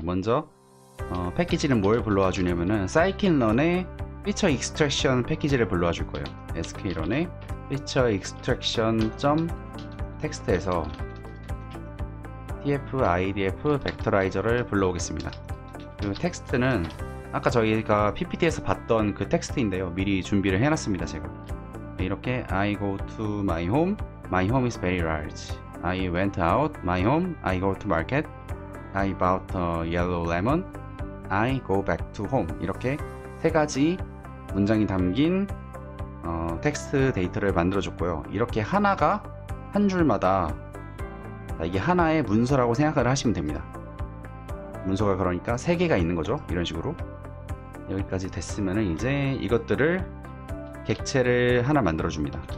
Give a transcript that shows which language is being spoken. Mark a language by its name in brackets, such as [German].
[Korean] 먼저 패키지는 뭘 불러와 주냐면은 scikit-learn의 feature extraction 패키지를 불러와 줄 거예요. sklearn의 feature extraction 텍스트에서 tf idf 벡터라이저를 불러오겠습니다. 그 텍스트는 아까 저희가 ppt에서 봤던 그 텍스트인데요. 미리 준비를 해놨습니다. 제가 이렇게 [English] I go to my home is very large. I went out my home, I go to market, I bought a yellow lemon, I go back to home. [Korean] 이렇게 세 가지 문장이 담긴 텍스트 데이터를 만들어 줬고요. 이렇게 하나가 한 줄마다 이게 하나의 문서라고 생각을 하시면 됩니다. 문서가 그러니까 세 개가 있는 거죠. 이런 식으로 여기까지 됐으면 이제 이것들을 객체를 하나 만들어 줍니다.